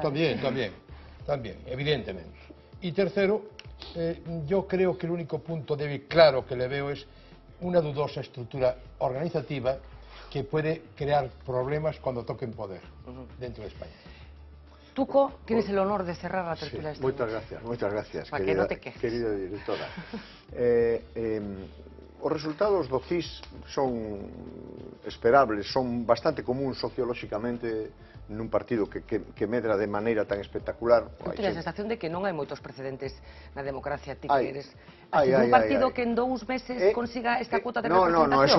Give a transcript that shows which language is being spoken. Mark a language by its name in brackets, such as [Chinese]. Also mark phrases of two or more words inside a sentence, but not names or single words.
[Spanish] También, evidentemente. Y tercero, yo creo que el único punto débil claro que le veo es una dudosa estructura organizativa que puede crear problemas cuando toquen poder dentro de España. Tuco, tienes el honor de cerrar la tertulia. [Galician] Sí, moitas gracias, [Spanish] Para que non te quejes. [Galician] querida directora. Os resultados do CIS son esperables, son bastante comuns sociolóxicamente nun partido que medra de maneira tan espectacular. Eu teño a sensación de que non hai moitos precedentes na democracia, ti que eres un partido que en 2 meses consiga esta cuota de representación.